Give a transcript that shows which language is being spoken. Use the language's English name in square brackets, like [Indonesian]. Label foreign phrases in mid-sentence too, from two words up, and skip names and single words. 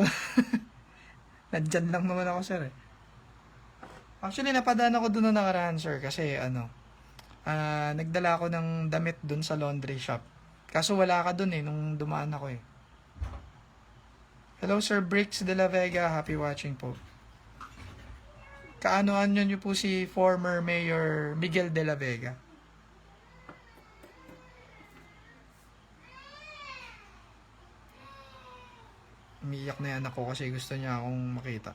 [Filipino] Nandyan lang naman ako, sir. Actually, napadaan ako doon na nakaraan, sir. Kasi, nagdala ako ng damit doon sa [English] laundry shop. [Filipino] Kaso wala ka doon nung dumaan ako Hello, Sir Bricks de la Vega. [English] Happy watching po. [Filipino] Kaano-ano nyo po si [English] former Mayor [Filipino] Miguel de la Vega? Umiiyak na yung anak ko kasi gusto niya akong makita.